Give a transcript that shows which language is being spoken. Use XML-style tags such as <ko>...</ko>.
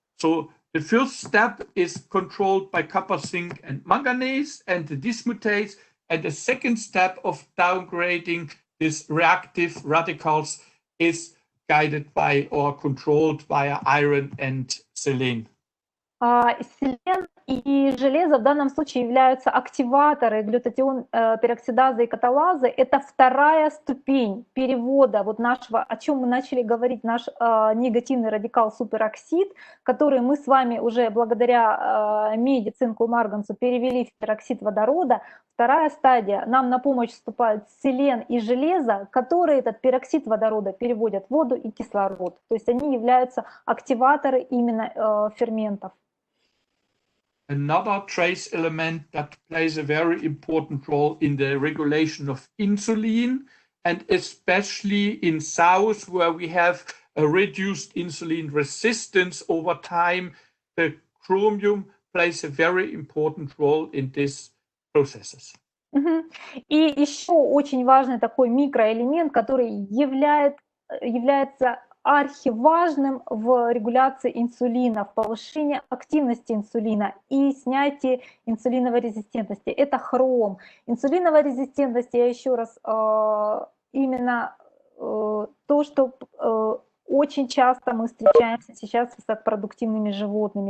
<en>So the first step is controlled by copper, zinc, and manganese and the dismutase, and the second step of downgrading these reactive radicals is guided by or controlled via iron and selene.</en> <ru>Селен и железо в данном случае являются активаторы глютатион пероксидазы и каталазы. Это вторая ступень перевода вот нашего, о чем мы начали говорить, наш негативный радикал супероксид, который мы с вами уже благодаря меди, цинку и марганцу перевели в пероксид водорода. Вторая стадия, нам на помощь вступают селен и железо, которые этот пероксид водорода переводят в воду и кислород. То есть они являются активаторы именно ферментов.</ru> <en>Another trace element that plays a very important role in the regulation of insulin, and especially in south where we have a reduced insulin resistance over time, the chromium plays a very important role in these processes.</en> <ru>И еще очень важный такой микроэлемент, который является архиважным в регуляции инсулина, в повышении активности инсулина и снятии инсулиновой резистентности. Это хром. Инсулиновая резистентность, я еще раз, именно то, что очень часто мы встречаемся сейчас с высокопродуктивными животными.</ru>